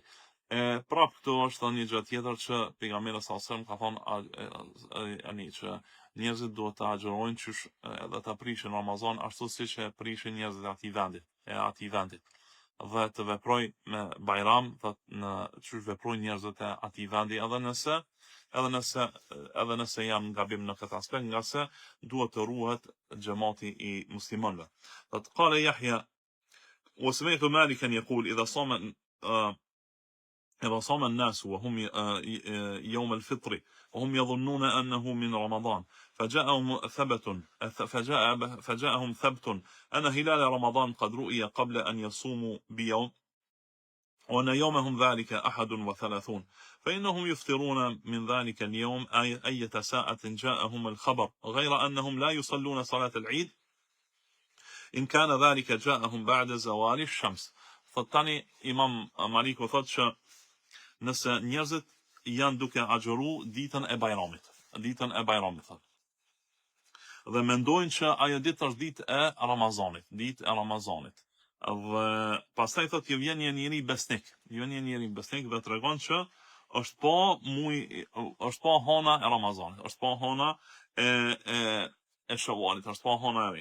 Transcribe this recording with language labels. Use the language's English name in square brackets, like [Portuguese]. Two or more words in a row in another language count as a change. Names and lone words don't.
[Albanian] Prap këtu është një gjë tjetër që pejgamberi [Arabic] صلى الله عليه وسلم [Albanian] ka thonë që njerëzit duhet të agjërojnë qysh edhe ta prishin Ramazan ashtu siç e prishin njerëzit e atij vendit. Dhe të veproj me bajram, thot në qysh veprojnë njerëzit e atij vendi, edhe nëse janë gabim në këtë aspekt, nga se duhet të ruhet xhamati i muslimanëve. [Arabic] Thot قال يحيى وسمعت مالكا يقول إذا صام الناس وهم يوم الفطر وهم يظنون أنه من رمضان فجاءهم ثبت أن هلال رمضان قد رؤي قبل أن يصوموا بيوم وأن يومهم ذلك 31 فإنهم يفطرون من ذلك اليوم أية ساعة جاءهم الخبر غير أنهم لا يصلون صلاة العيد إن كان ذلك جاءهم بعد زوال الشمس. [Albanian] Tani Imam Maliku thot që nëse njerëzit janë duke agjëru ditën e bajramit thot. Dhe mendojnë që ajo ditë është ditë e Ramazanit. Dhe pastaj thot ju vjen një njeri besnik, dhe tregon që është pa hana e Ramazanit, është pa hana e Shawalit, është pa hana e ri.